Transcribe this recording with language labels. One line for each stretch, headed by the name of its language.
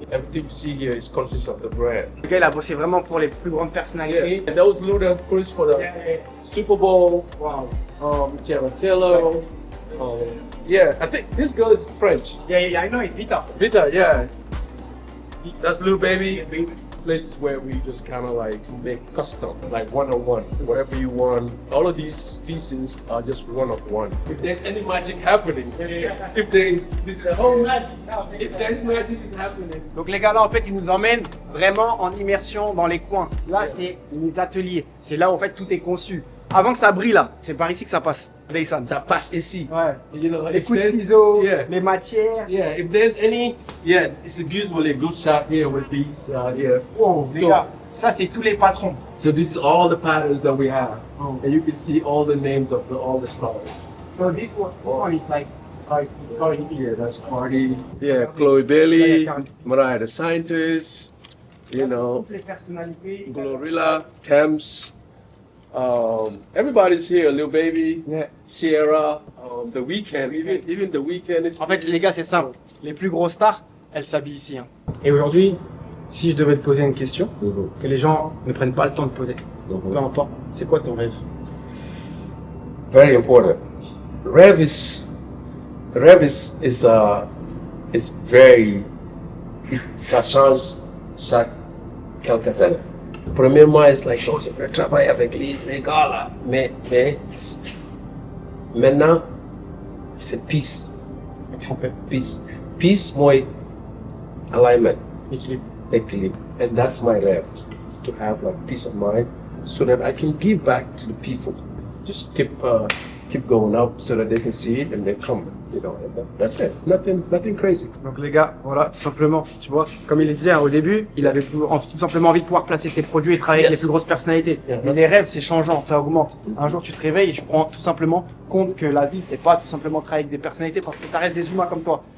English: Everything you see here is consists of the brand.
French: Le gars il a bossé vraiment pour les plus grandes personnalités.
English: And that was Ludacris for the Super Bowl. Wow. Tiana Taylor. Yeah, I think this girl is French. Yeah, I know it, Vita. Vita, yeah. That's Lil Baby. Places where we just kind of like make custom, like one-on-one, whatever you want. All of these pieces are just one-of-one. If there's any magic happening, if there is, this is a whole magic. If there's magic, it's happening.
French: Donc les gars là en fait ils nous emmènent vraiment en immersion dans les coins. Là c'est les ateliers, c'est là où en fait tout est conçu. Avant que ça brille là, c'est par ici que ça passe. Ça passe ici. Ouais.
English: You know,
French: Les coups de ciseaux,
English: yeah.
French: les matières.
English: Yeah, if there's any, yeah, it's usually a good shot here with these, yeah.
French: Wow, les gars, ça c'est tous les patrons.
English: So this is all the patterns that we have, and you can see all the names of all the stars. So this one is like Cardi. Yeah, that's Cardi. Yeah, Chloe Bailey, Mariah the Scientist, you know,
French: Toutes les personnalités.
English: Glorilla, Thames. Everybody's here, Lil Baby, Sierra, The Weeknd, even The Weeknd is.
French: En fait, les gars, c'est simple. Les plus grosses stars, elles s'habillent ici. Hein. Et aujourd'hui, si je devais te poser une question, que les gens ne prennent pas le temps de poser, peu importe, c'est quoi ton rêve?
English: Very important. Rêve is very.
French: Ça change chaque quelques années. Premièrement, c'est like, oh, je veux travailler avec les gars là. Mais maintenant, c'est peace.
English: Peace. Peace, moi, alignment. Equilibre. And that's my rêve. To have like peace of mind so that I can give back to the people. Just keep going up so that they can see it and they come. You know, and that's it. Nothing crazy.
French: Donc les gars, voilà, tout simplement, tu vois, comme il le disait hein, au début, il avait tout simplement envie de pouvoir placer ses produits et travailler avec les plus grosses personnalités. Mais les rêves, c'est changeant, ça augmente. Un jour, tu te réveilles et tu prends tout simplement compte que la vie, c'est pas tout simplement travailler avec des personnalités parce que ça reste des humains comme toi.